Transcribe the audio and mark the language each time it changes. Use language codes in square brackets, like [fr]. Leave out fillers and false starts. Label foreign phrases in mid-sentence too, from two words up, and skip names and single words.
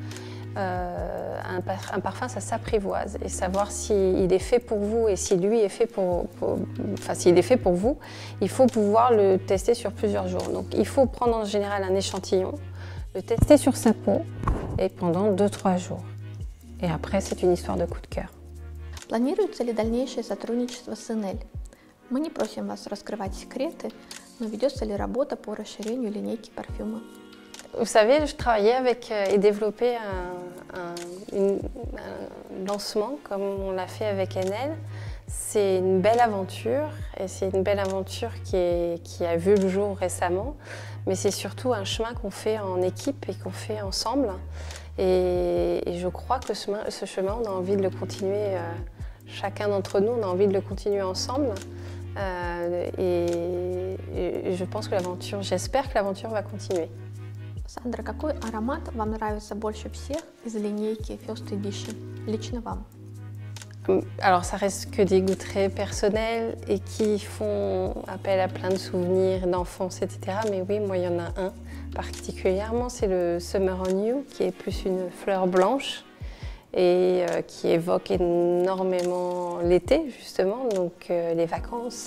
[fr] Un parfum, ça s'apprivoise et savoir s'il est fait pour vous et si lui est fait s'il est fait pour vous, il faut pouvoir le tester sur plusieurs jours. Donc il faut prendre en général un échantillon, le tester sur sa peau et pendant 2-3 jours. Et après, c'est une histoire de coup de cœur. [ru] Планируется ли дальнейшее сотрудничество с Enel? Мы не просим вас раскрывать секреты, но ведется ли работа по расширению линейки парфюма? [fr] Vous savez, je travaillais avec et développais un lancement comme on l'a fait avec Enel. C'est une belle aventure et c'est une belle aventure qui a vu le jour récemment. Mais c'est surtout un chemin qu'on fait en équipe et qu'on fait ensemble. Et je crois que ce chemin, on a envie de le continuer, chacun d'entre nous, on a envie de le continuer ensemble. Et je pense que l'aventure, j'espère que l'aventure va continuer. [ru] Сандра, какой аромат вам нравится больше всех из линейки First Edition, lично вам? [fr] Alors ça reste que des goûts très personnels et qui font appel à plein de souvenirs d'enfance, etc. Mais oui, moi il y en a un particulièrement, c'est le Summer on You, qui est plus une fleur blanche et qui évoque énormément l'été justement, donc les vacances.